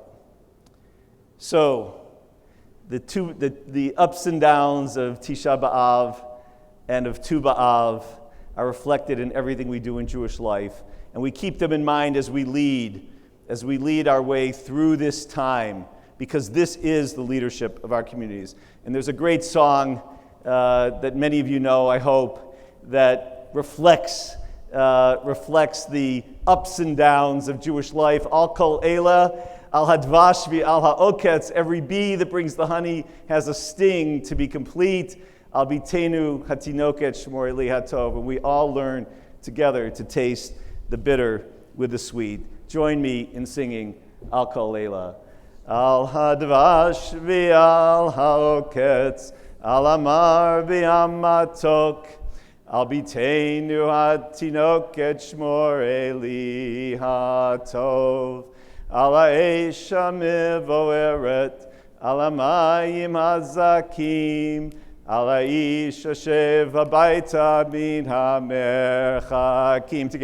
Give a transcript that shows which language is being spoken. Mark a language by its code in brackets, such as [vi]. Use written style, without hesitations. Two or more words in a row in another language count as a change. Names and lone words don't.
[en] So, the ups and downs of Tisha B'Av and of Tu B'Av are reflected in everything we do in Jewish life, and we keep them in mind as we lead our way through this time, because this is the leadership of our communities. And there's a great song that many of you know, I hope, that reflects the ups and downs of Jewish life. [he] על כל אלה, על הדבש ועל העוקץ. [en] Every bee that brings the honey has a sting to be complete. [he] על ביתנו התינוקת שמור אלי הטוב. [en] And we all learn together to taste the bitter with the sweet. Join me in singing Al kol eila. [he] על הדבש ועל העוקץ, על המר והמתוק. על ביתנו התינוקת שמור אלי הטוב. על האש המבוערת, על המים הזכים, על האיש השב הביתה מן המרחקים.